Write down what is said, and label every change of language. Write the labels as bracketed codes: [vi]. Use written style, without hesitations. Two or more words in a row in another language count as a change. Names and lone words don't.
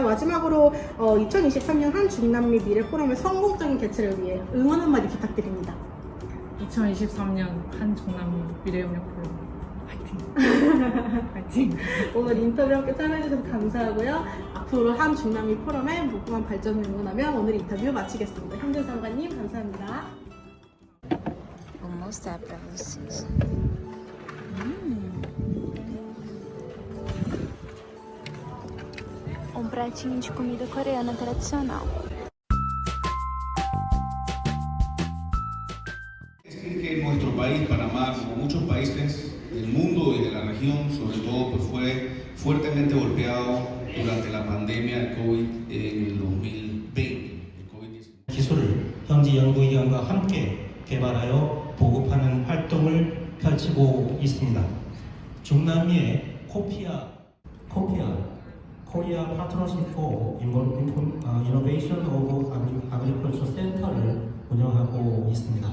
[ko] 마지막으로 2023년 한중남미 미래 포럼의 성공적인 개최를 위해 응원 한마디 부탁드립니다. 2023년 한중남미 미래협력 포럼 화이팅! 화이팅! 오늘 인터뷰 함께 참여해주셔서 감사하고요. 앞으로 한중남미 포럼의 무궁한 발전을 응원하며 오늘 인터뷰 마치겠습니다. 현준 상관님 감사합니다. [pt] Vou mostrar pra vocês. Pratinho de comida coreana tradicional. [es] Decir que nuestro país, Panamá, como muchos países del mundo y de la región, sobre todo, pues fue fuertemente golpeado durante la pandemia del COVID en el 2020. [ko] 기술을 현지 연구기관과 함께 개발하여 보급하는 활동을 펼치고 있습니다. 중남미의 Korea Partnership for Innovation of Agriculture Center를 운영하고 있습니다.